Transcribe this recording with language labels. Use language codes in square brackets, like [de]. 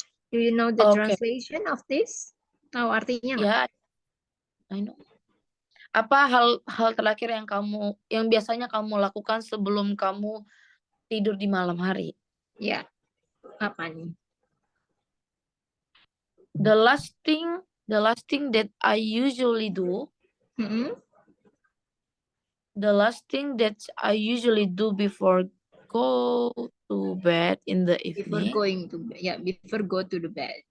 [en] Do you know the translation of this? [id] Tahu artinya nggak? [en] Ya, I know. [id] Apa hal terakhir yang biasanya kamu lakukan sebelum kamu tidur di malam hari? Ya, apa nih? [en] The last thing that I usually do. The last thing that I usually do before go to bed in the evening. Before go to the bed.